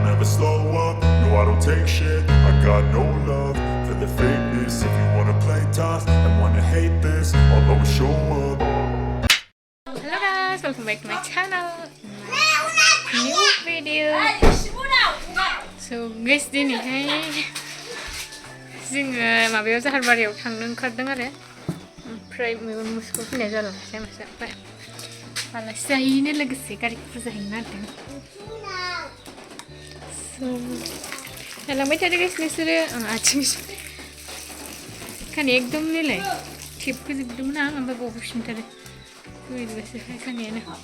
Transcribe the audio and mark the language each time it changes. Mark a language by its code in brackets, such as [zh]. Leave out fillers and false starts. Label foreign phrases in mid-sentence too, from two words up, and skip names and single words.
[en] slow up. No, I don't take shit. I got no love for the fakeness. If you wanna play tough and wanna hate this, I'll always show up. Hello guys, welcome back to my channel. New video. So guys, [brx] दिनैहाय जोङो माबायाव जाहारबारियाव थांनो ओंखारदों आरो ओमफ्राय मेगन मुसुखौ फैनाय जालांसै मासे ओमफ्राय आलासि जाहैनो लोगोसे गारि फुजा हैनो नागिरदों। So जालांबाय थादो गाइस नोंसोरो आथिं खानाया एकदम नैलाय खेबखोजोबदोंमोन आं ओमफ्राय बाव होफिनथारो बोरैबासोहाय खानायानो